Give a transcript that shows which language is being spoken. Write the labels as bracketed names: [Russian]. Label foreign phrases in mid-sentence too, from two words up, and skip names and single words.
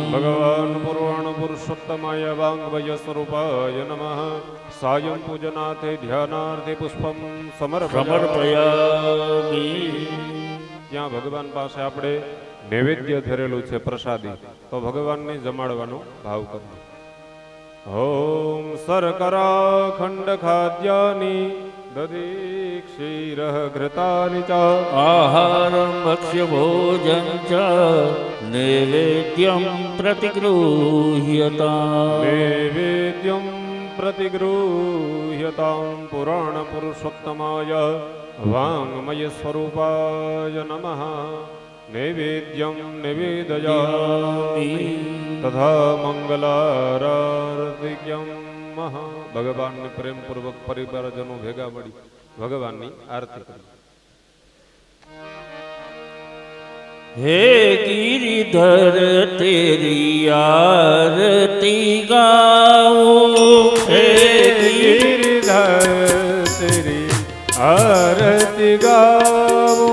[Sanskrit] ભગવાન પુરાણ પુરુષોત્તમાય વાંગવય સ્વરૂપાય નમઃ. સાયં પૂજનાથે ધ્યાનાર્થે પુષ્પમ સમર્પયામિ. [Gujarati] ત્યાં ભગવાન પાસે આપણે નૈવેદ્ય ધરેલું છે પ્રસાદી, તો ભગવાનને જમાડવાનો ભાવ કરવો. [Sanskrit] ॐ शर्कराखण्ड खाद्यानि दधि क्षीरः घृतानि च आहारं भक्ष्यभोजन च नैवेद्यं प्रतिगृह्यताम् नैवेद्यं प्रतिगृह्यतां पुराणपुरुषोत्तमाय वाङ्मयस्वरूपाय नमः नैवेद्यं निवेदयामि तथा મંગલારાર્તિક્યમ મહા [Gujarati] ભગવાનને પ્રેમપૂર્વક પરિવારજનો ભેગા મળી ભગવાનની આરતી કરી. [Hindi] हे गिरिधर तेरी आरती गाऊं हे गिरिधर तेरी आरती गाऊं